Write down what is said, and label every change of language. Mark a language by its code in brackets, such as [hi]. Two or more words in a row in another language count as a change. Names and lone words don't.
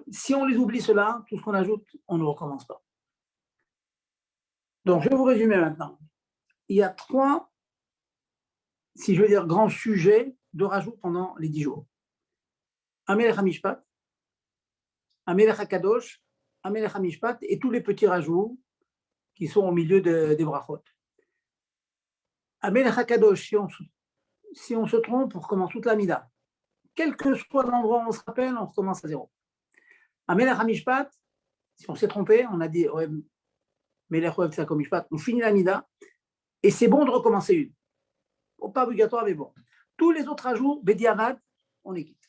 [fr] Si on les oublie cela, tout ce qu'on ajoute, on ne recommence pas. Donc, je vais vous résumer maintenant. Il y a 3, si je veux dire, grands sujets de rajout pendant les 10 jours. [he] המלך המשפט, המלך הקדוש, המלך המשפט [fr] et tous les petits rajouts qui sont au milieu des brachot. [he] המלך הקדוש, [fr] si on se trompe, on recommence toute la mida. Quel que soit l'endroit où on se rappelle, on recommence à zéro. [he] המלך המשפט, [fr] si on s'est trompé, on a dit [he] מלך אוהב צדקה משפט, [fr] on finit la mida et c'est bon de recommencer une. Pas obligatoire, mais bon. Tous les autres ajouts, [he] בדי עבד, [fr] on les quitte.